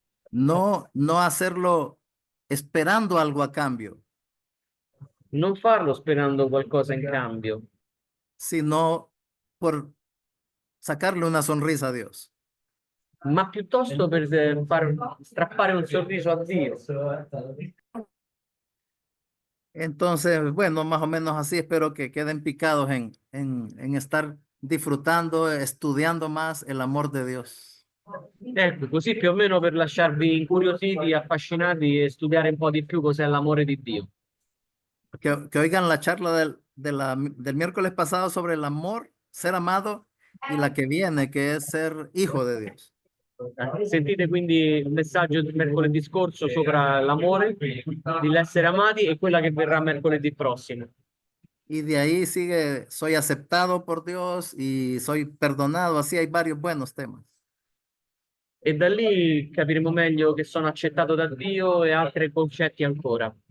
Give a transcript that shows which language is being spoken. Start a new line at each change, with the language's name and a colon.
Spanish: No hacerlo esperando algo a cambio,
Italian: Non farlo sperando qualcosa in cambio,
Spanish: sino por sacarle una sonrisa a Dios.
Italian: ma piuttosto per far strappare un sorriso a Dio.
Spanish: Entonces, bueno, más o menos así espero que queden picados en estar disfrutando, estudiando más el amor de Dios.
Italian: Ecco, così più o meno per lasciarvi incuriositi, affascinati e studiare un po' di più cos'è l'amore di Dio.
Spanish: Que oigan la charla del miércoles pasado sobre el amor, ser amado, y la que viene, que es ser hijo de Dios.
Italian: Sentite quindi il messaggio del mercoledì scorso sopra l'amore, di l'essere amati e quella che verrà mercoledì prossimo.
Spanish: Y de ahí sigue, soy aceptado por Dios y soy perdonado. Así hay varios buenos temas.
Italian: E da lì capiremo meglio che sono accettato da Dio e altri concetti ancora